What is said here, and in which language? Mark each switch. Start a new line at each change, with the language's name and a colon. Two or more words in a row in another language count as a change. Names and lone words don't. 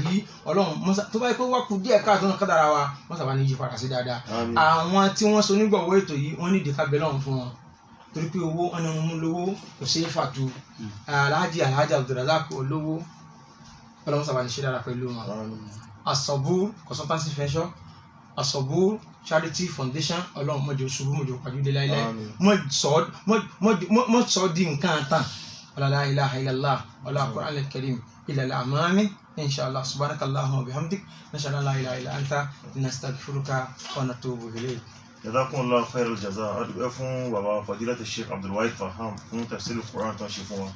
Yoruba: yìí ọlọ́run mọ́sà tó bá yẹ pé wá kú díẹ̀ káàtó náà kádàrá wa mọ́sà bá ní yí padà sí dáadáa àwọn tí wọ́n so nígbàwọ́ ètò yìí wọ́n ní ìdíkà bẹ́lẹ̀ ọ̀hún fún wọn torí pé owó ọ̀nà mú lówó kò sí fàtú Alhaji Abdulrazak olówó ọlọ́run sábà ní ṣe dára pẹ̀lú wọn As-Sabur consultancy venture As-Sabur charity foundation ọlọ́run mọ̀jọ ṣubú mọ̀jọ pàjùdé láíláí mọ̀ sọ di nǹkan tán
Arabic: لا إله إلا الله ولا القرآن الكريم إلى الأمام إن شاء الله سبحانك اللهم وبحمدك نشهد أن لا إله إلا أنت نستغفرك ونتوب إليك. جزاكم الله خير الجزاء.
Yoruba: Adúpẹ́ fún bàbá Fadilat Sheikh Abdulwahid Faham fún
Arabic: تفسير القرآن
Yoruba: tó ń ṣe fún wa.